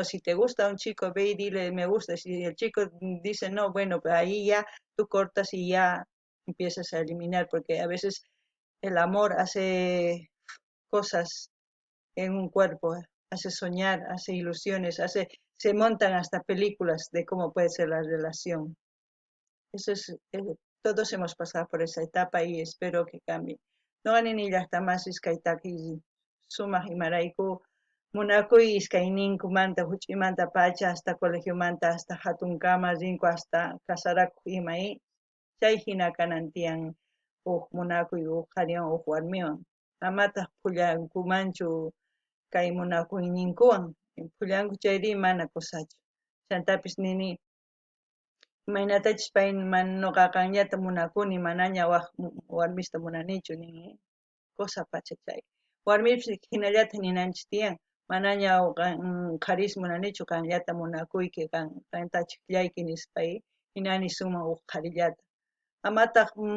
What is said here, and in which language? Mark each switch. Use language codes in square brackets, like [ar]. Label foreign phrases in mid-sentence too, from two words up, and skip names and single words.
[es] Si te gusta un chico, ve y dile me gusta. Si el chico dice no, bueno, pues ahí ya tú cortas y ya empiezas a eliminar, porque a veces el amor hace cosas en un cuerpo, hace soñar, hace ilusiones, se montan hasta películas de cómo puede ser la relación. Eso es, todos hemos pasado por esa etapa y espero que cambie. No ganen ni hasta más [qu] iskaitaki sumas y maraiku munakuy iskayninku manta huchimanta pacha hasta colegio manta hasta hatun kama rinku hasta kasaraku imai chay hina kanantian munakuy qhariwan warmiwan amata pullankumanchu kay munakuyninkuwan pullanku chayri mana kusachu chantapis nini imaynatachis pay nuqa qanllata munakuni manaña warmista munanichu nin cosa pacha chay warmipis hinallata ninanchis tiyan manaña qharis munanichu qanllata munakuyki qanta chiqllayki nispay hinani sumaq qharillata amataq